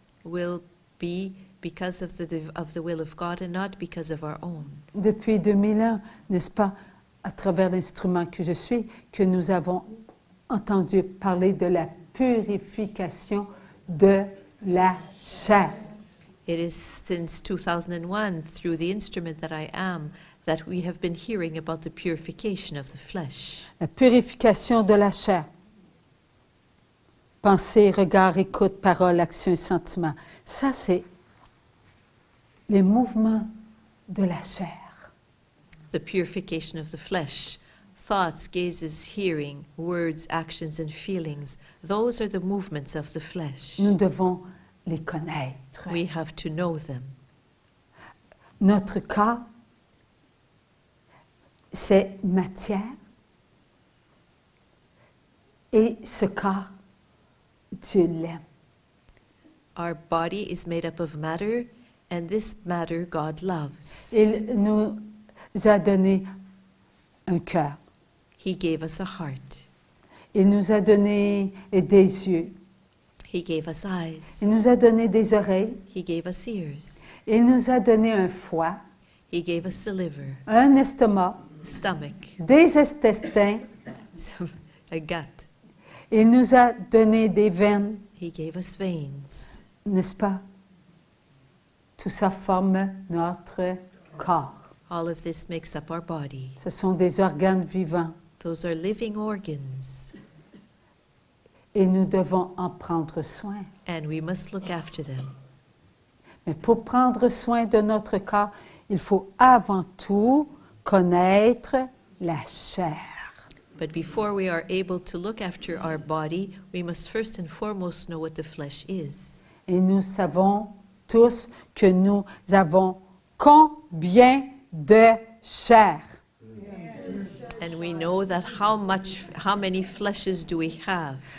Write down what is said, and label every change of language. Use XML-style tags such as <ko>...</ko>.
<en>Will be because of the will of God and not because of our own.</en> <fr>Depuis 2000 ans, n'est-ce pas, à travers l'instrument que je suis, que nous avons entendu parler de la purification de la chair.</fr> <en>It is since 2001, through the instrument that I am, that we have been hearing about the purification of the flesh.</en> <fr>La purification de la chair. Pensée, regard, écoute, parole, action et sentiment. Ça, c'est les mouvements de la chair.</fr> <en>The purification of the flesh. Thoughts, gazes, hearing, words, actions and feelings. Those are the movements of the flesh.</en> <fr>Nous devons les connaître.</fr> <en>We have to know them.</en> <fr>Notre corps, c'est matière Et ce corps, Dieu l'aime.</fr> <en>Our body is made up of matter, and this matter God loves.</en> <fr>Il nous a donné un cœur.</fr> <en>He gave us a heart.</en> <fr>Il nous a donné des yeux.</fr> <en>He gave us eyes.</en> <fr>Il nous a donné des oreilles.</fr> <en>He gave us ears.</en> <fr>Il nous a donné un foie,</fr> <en>He gave us a liver,</en> <fr>un estomac,</fr> <en>stomach,</en> <fr>des intestins.</fr> <en>a gut.</en> <fr>Il nous a donné des veines,</fr> <en>He gave us veins.</en> <fr>n'est-ce pas? Tout ça forme notre corps.</fr> <en>All of this makes up our body.</en> <fr>Ce sont des organes vivants</fr> <en>Those are living organs,</en> <fr>et nous devons en prendre soin.</fr> <en>and we must look after them.</en> <fr>Mais pour prendre soin de notre corps, il faut avant tout connaître la chair.</fr> <en>But before we are able to look after our body, we must first and foremost know what the flesh is.</en> <fr>Et nous savons tous que nous avons combien de chair?</fr> <en>And we know that how many fleshes do we have?</en>